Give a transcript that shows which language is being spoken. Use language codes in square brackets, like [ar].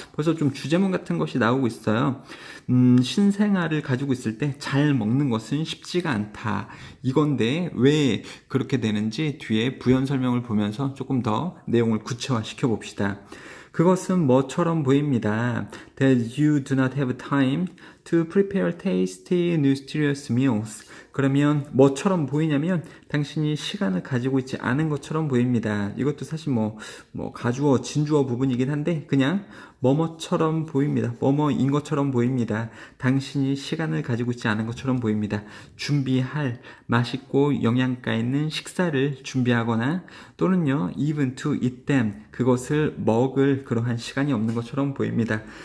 [ko] 벌써 좀 주제문 같은 것이 나오고 있어요. 신생아를 가지고 있을 때 잘 먹는 것은 쉽지가 않다. 이건데 왜 그렇게 되는지 뒤에 부연 설명을 보면서 조금 더 내용을 구체화 시켜 봅시다. 그것은 뭐처럼 보입니다. [en] That you do not have time to prepare tasty, nutritious meals. [ko] 그러면 뭐처럼 보이냐면 당신이 시간을 가지고 있지 않은 것처럼 보입니다. 이것도 사실 뭐 가주어, 진주어 부분이긴 한데 그냥 뭐뭐처럼 보입니다. 뭐뭐인 것처럼 보입니다. 당신이 시간을 가지고 있지 않은 것처럼 보입니다. 준비할 맛있고 영양가 있는 식사를 준비하거나 또는요 [en] even to eat them [ko] 그것을 먹을 그러한 시간이 없는 것처럼 보입니다.